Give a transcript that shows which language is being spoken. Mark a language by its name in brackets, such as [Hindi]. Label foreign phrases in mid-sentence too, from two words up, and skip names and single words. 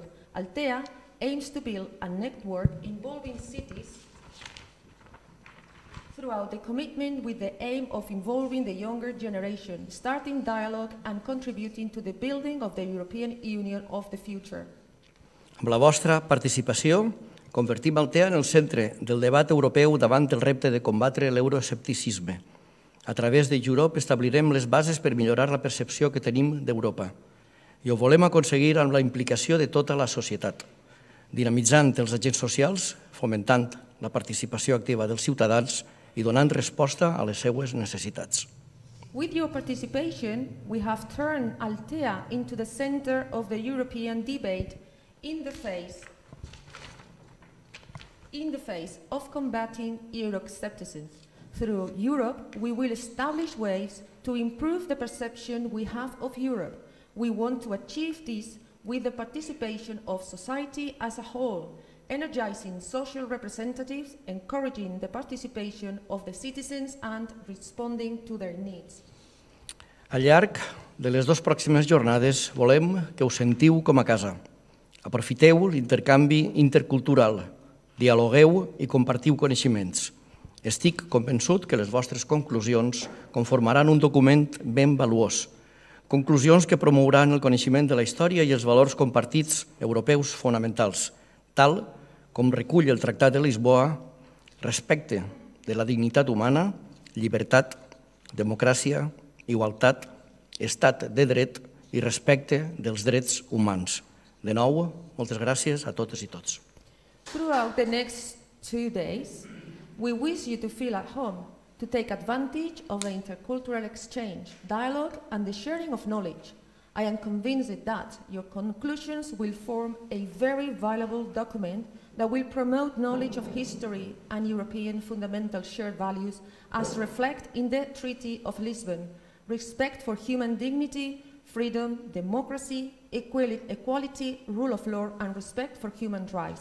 [English] Altea aims to build a network involving cities throughout the commitment with the aim of involving the younger generation, starting dialogue and contributing to the building of the European Union of the future. [Catalan] Amb la vostra participació, convertim Altea en el centre del debat europeu davant el repte de combatre l'euroescepticisme. A través de YOUROPE establirem les bases per millorar la percepció que tenim d'Europa. I ho volem aconseguir amb la implicació de tota la societat, dinamitzant els agents socials, fomentant la participació activa dels ciutadans i donant resposta a les seues necessitats. [English] With your participation, we have turned Altea into the center of the European debate in the face of combating Euroscepticism. Through Europe, we will establish ways to improve the perception we have of Europe. We want to achieve this with the participation of society as a whole, energizing social representatives, encouraging the participation of the citizens and responding to their needs. [Catalan] Al llarg de les dues pròximes jornades volem que us sentiu com a casa. Aprofiteu l'intercanvi intercultural, dialogueu i compartiu coneixements. Estic convençut que les vostres conclusions conformaran un document ben valuós. Conclusions que promouran el coneixement de la història i els valors compartits europeus fonamentals, tal com recull el Tractat de Lisboa, respecte de la dignitat humana, llibertat, democràcia, igualtat, estat de dret i respecte dels drets humans. De nou, moltes gràcies a totes i tots. [English] Throughout the next 2 days, we wish you to feel at home, to take advantage of the intercultural exchange, dialogue and the sharing of knowledge. I am convinced that your conclusions will form a very valuable document that will promote knowledge of history and European fundamental shared values as reflected in the Treaty of Lisbon, respect for human dignity, freedom, democracy, equality, rule of law, and respect for human rights.